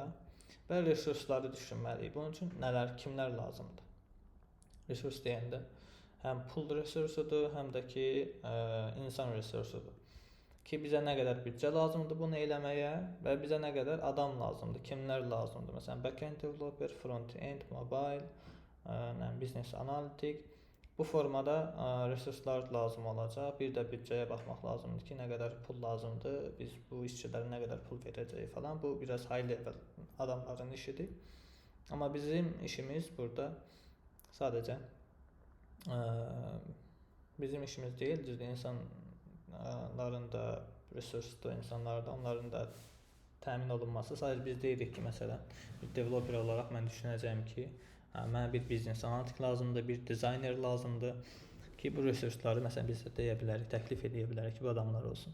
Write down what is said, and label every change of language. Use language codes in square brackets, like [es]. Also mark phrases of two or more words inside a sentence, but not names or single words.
[az] Və resursları düşünməliyik. Bunun üçün kimlər lazımdır? Resurs deyəndə həm pul resursudur, həm də ki, insan resursudur. Ki, bizə nə qədər büdcə lazımdır bunu eləməyə və bizə nə qədər adam lazımdır, kimlər lazımdır. Məsələn, [en] backend developer, front-end, mobile, business [az] analitik. Bu formada resurslar lazım olacaq. Bir də büdcəyə baxmaq lazımdır ki, nə qədər pul lazımdır, biz bu işçilərə nə qədər pul verəcəyik falan. Bu biraz [en] high level [az] adamların işidir. Amma bizim işimiz burada sadəcə bizim işimiz deyil, düzdür, insanların da resursdur, insanlarda onların da təmin olunması. Sadəcə biz deyirik ki, məsələn, bir developer olaraq mən düşünəcəyim ki, mənə bir biznes analitik lazımdır, bir dizayner lazımdır ki, bu resursları məsələn biz deyə bilərik, təklif edə bilərik ki, bu adamlar olsun.